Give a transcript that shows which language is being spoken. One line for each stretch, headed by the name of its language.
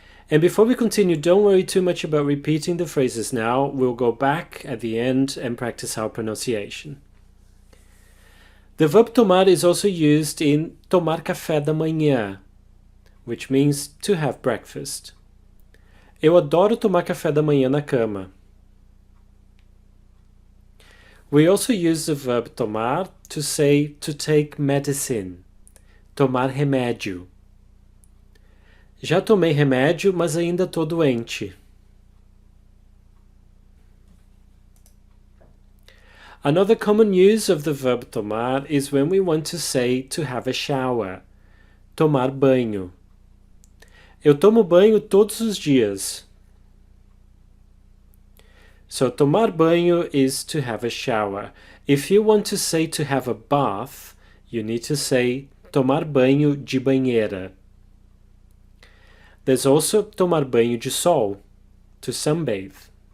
English: And before we continue, don't worry too much about repeating the phrases now. We'll go back at the end and practice our pronunciation. The verb tomar is also used in
Portuguese: tomar café da manhã,
English: which means to have breakfast.
Portuguese: Eu adoro tomar café da manhã na cama.
English: We also use the verb tomar to say to take medicine,
Portuguese: tomar remédio. Já tomei remédio, mas ainda estou doente.
English: Another common use of the verb tomar is when we want to say to have a shower,
Portuguese: tomar banho. Eu tomo banho todos os dias.
English: So
Portuguese: tomar banho
English: is to have a shower. If you want to say to have a bath, you need to say
Portuguese: tomar banho de banheira.
English: There's also
Portuguese: tomar banho de sol,
English: to sunbathe.